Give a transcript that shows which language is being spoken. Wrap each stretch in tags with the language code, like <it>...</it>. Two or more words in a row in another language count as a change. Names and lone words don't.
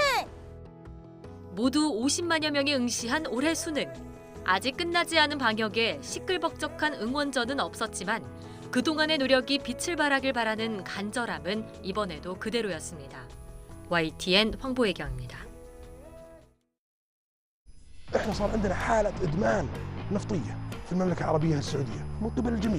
<ko>모두 50만여 명이 응시한 올해 수능. 아직 끝나지 않은 방역에 시끌벅적한 응원전은 없었지만 그동안의 노력이 빛을 발하길 바라는 간절함은 이번에도 그대로였습니다. YTN 황보혜경입니다.</ko> <ar>احنا صار عندنا حالة إدمان نفطية في المملكة العربية السعودية من قبل الجميع.</ar>